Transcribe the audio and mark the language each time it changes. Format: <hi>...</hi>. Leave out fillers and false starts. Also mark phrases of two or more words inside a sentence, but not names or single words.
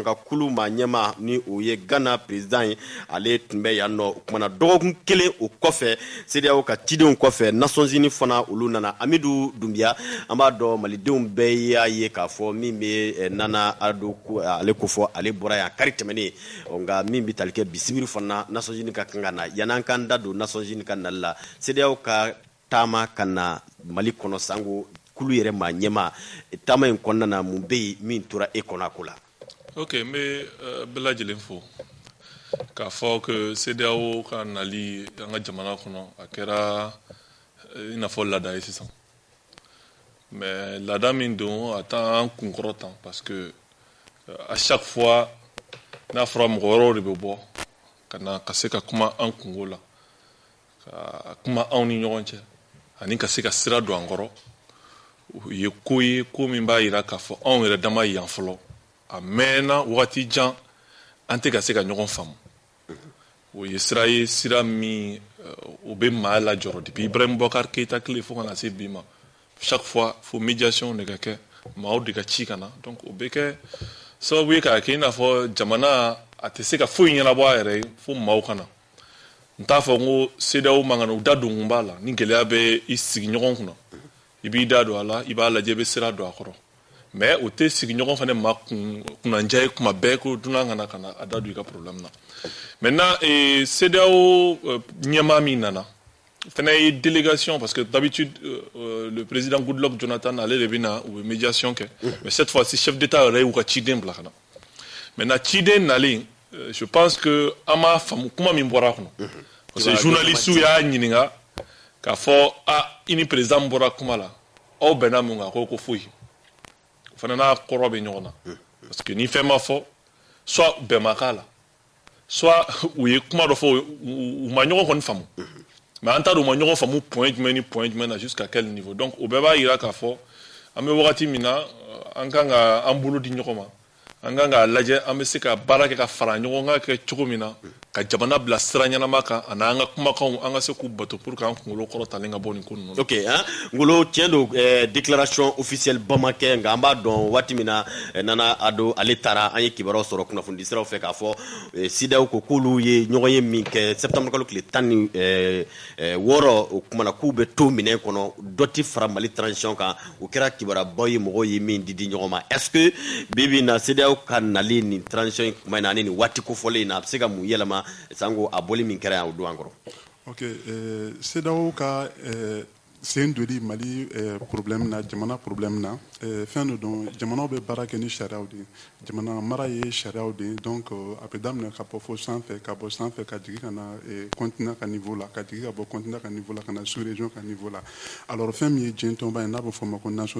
<bm>kan kulu maa ɲɛma ni o ye Ghana président ye ale tun bɛ yan nɔ o kumana dɔgɔkun kelen o kɔfɛ CEDEAO ka cidenw kɔfɛ Nations Unies fana olu nana Amidu Dunbiya an b'a dɔn malidenw bɛɛ y'a ye k'a fɔ min bɛ Nana Addo ale ko fɔ ale bɔra yan kari tɛmɛnen nka min bɛ tali kɛ bisibiri fana Nations Unies ka kan ka na yan'an k'an da don Nations Unies ka nali la CEDEAO ka taama ka na Mali kɔnɔ sango kulu yɛrɛ maa ɲɛma taama in kɔnɔna na mun bɛ yen min tora e kɔnɔ a ko la. Ok n bɛ bɛɛ lajɛlen fo k'a fɔ que CEDEAO ka nali an ka jamana kɔnɔ a kɛra i n'a fɔ laada ye sisan mais laada min don a t'an kunkɔrɔ tan</bm> <fr>parce que à chaque fois</fr> <bm>n'a fɔra mɔgɔ wɛrɛw de bɛ bɔ ka na ka se ka kuma an kungo la ka kuma anw ni ɲɔgɔn cɛ ani ka se ka sira don an kɔrɔ o ye ko min b'a jira k'a fɔ anw yɛrɛ dama yan fɔlɔ a mɛnna wagati jan an tɛ ka se ka ɲɔgɔn faamu o ye sira ye sira min o bɛ maa lajɔrɔ depuis Ibrahim Boubacar Keïta tile fo ka na se bi ma</bm> <fr>chaque fois</fr> <bm>fo médiation de ka kɛ maaw de ka ci ka na donc o bɛ kɛ sababu ye k'a kɛ i n'a fɔ jamana a tɛ se ka foyi ɲɛnabɔ a yɛrɛ ye fo maaw ka na n t'a fɔ n ko CEDEAO man kan u da don kun b'a la ni gɛlɛya bɛ i sigiɲɔgɔn kunna i b'i da don a la i b'a lajɛ i bɛ sira don a kɔrɔ mais o tɛ sigiɲɔgɔn fana ma kunnandiya ye kuma bɛɛ ko dunan ka na a da don i ka problème na maintenant CEDEAO ɲɛmaa min nana fana ye délégation</bm> <fr>parce que d'habitude le président</fr> <bm>Goodluck Jonathan ale de bɛ na u bɛ médiation kɛ</bm> <fr>mais cette fois-ci chef d'état</fr> <bm>yɛrɛ y'u ka ciden bila ka na maintenant ciden nalen</bm> <fr>je pense que</fr> <bm>an m'a faamu kuma min bɔra a kɔnɔ parce que journalistes y'a ɲininka k'a fɔ i ni président bɔra kuma la aw bɛnna mun kan ko foyi o fana n'a kɔrɔ bɛ ɲɔgɔn na</bm> <fr>parce que</fr> <bm>ni fɛn ma fɔ soit bɛn ma k'a la soit u ye kuma dɔ fɔ u ma ɲɔgɔn kɔni faamu mais an t'a dɔn u ma ɲɔgɔn faamu point jumɛn ni point jumɛn na</bm> <fr>jusqu'à quel niveau</fr> <bm>donc o bɛɛ b'a jira k'a fɔ an bɛ wagati min na an kan ka an bolo di ɲɔgɔn ma an kan k'a lajɛ an bɛ se ka baara kɛ ka fara ɲɔgɔn kan kɛ cogo min na ka jamana bila sira ɲɛnama kan ani an ka kumakanw an ka se k'u bato</bm> <fr>pour que</fr> <bm>an kunkolo kɔrɔ talen ka bɔ nin ko ninnu na. ok Ngolo tiɲɛ don</bm> <fr>déclaration officielle</fr> <bm>ba ma kɛ nka an b'a dɔn waati min na Nana Addo ale taara an ye kibaruyaw sɔrɔ kunnafoni siraw fɛ k'a fɔ CEDEAO ko k'olu ye ɲɔgɔn ye min kɛ septembre kalo tile 16 o kumana k'u bɛ to minɛn kɔnɔ dɔ tɛ fara Mali transition kan o kɛra kibaruyabaw ye mɔgɔw ye min di ɲɔgɔn ma</bm> <fr>est ce que</fr> <bm>bibi na CEDEAO ka nali nin transition kuma in na ani nin waati kofɔlen in na a bɛ se ka mun yɛlɛma sango a bɔli min kɛra yan o don an kɔrɔ. ok CEDEAO ka sen doli Mali problème na jamana problème na fɛn dɔ don jamanaw bɛ baara kɛ ni sariyaw de ye jamana mara ye sariyaw de ye donc a bɛ daminɛ ka bɔ fo sanfɛ ka bɔ sanfɛ ka jigin ka na continent ka niveau la ka jigin ka bɔ continent ka niveau la ka na</bm> <fr>sous région</fr> <bm>ka niveau la alors fɛn min ye diɲɛ tɔnba ye n'a bɛ fɔ o ma ko nations</bm>